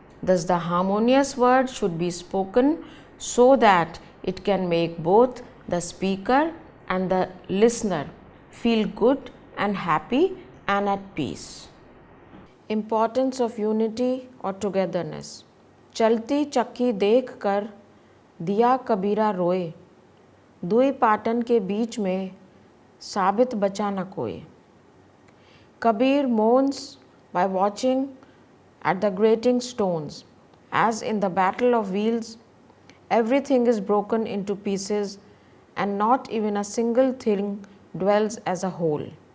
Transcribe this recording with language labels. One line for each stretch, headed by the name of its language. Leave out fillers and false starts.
English: Thus, the harmonious word should be spoken so that it can make both the speaker and the listener feel good and happy and at peace. Importance of unity or togetherness.
Hindi: चलती चक्की देख कर दिया कबीरा रोए, दुई पाटन के बीच में साबित बचा न कोई.
English: Kabir mourns by watching at the grating stones, as in the battle of wheels, everything is broken into pieces and not even a single thing dwells as a whole.